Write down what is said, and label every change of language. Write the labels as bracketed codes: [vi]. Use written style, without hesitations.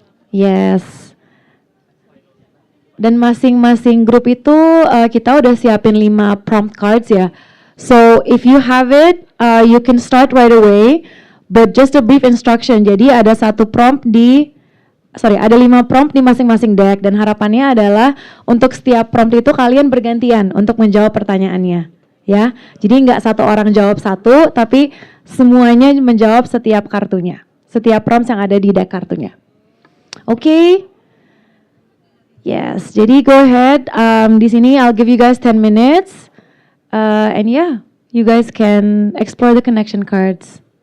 [id] Yes. Dan masing-masing grup itu kita udah siapin 5 prompt cards ya. [en] So if you have it, you can start right away. But just a brief instruction. [id] Jadi ada ada 5 prompt di masing-masing deck dan harapannya adalah untuk setiap prompt itu kalian bergantian untuk menjawab pertanyaannya, ya. Jadi nggak satu orang jawab satu, tapi semuanya menjawab setiap kartunya, setiap prompt yang ada di deck kartunya. Oke? Yes. Jadi [en] go ahead. [id] Di sini [en] I'll give you guys 10 minutes, and yeah, you guys can explore the connection cards.